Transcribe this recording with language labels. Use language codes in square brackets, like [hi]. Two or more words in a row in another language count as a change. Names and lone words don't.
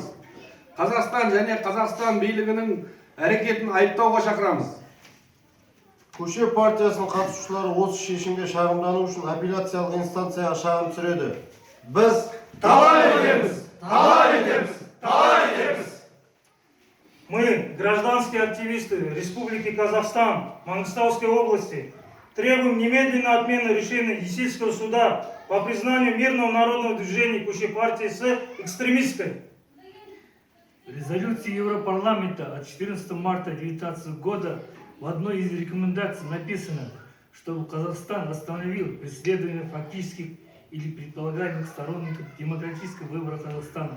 [kk] Қазақстан және Қазақстан билігінің әрекетін айыптауға шақырамыз. Көше партиясының қатысушылары осы шешімге шағымдану үшін апелляциялық инстанцияға шағым түсіреді. Біз Талап етеміз! [ru] Мы, гражданские активисты Республики Казахстан, Мангистауской области, требуем немедленной отмены решения Есильского суда по признанию мирного народного движения Көше партии экстремистской. В резолюции Европарламента от 14 марта 2019 года в одной из рекомендаций написано, чтобы Казахстан остановил преследование фактических или предполагаемых сторонников демократического выбора Казахстана.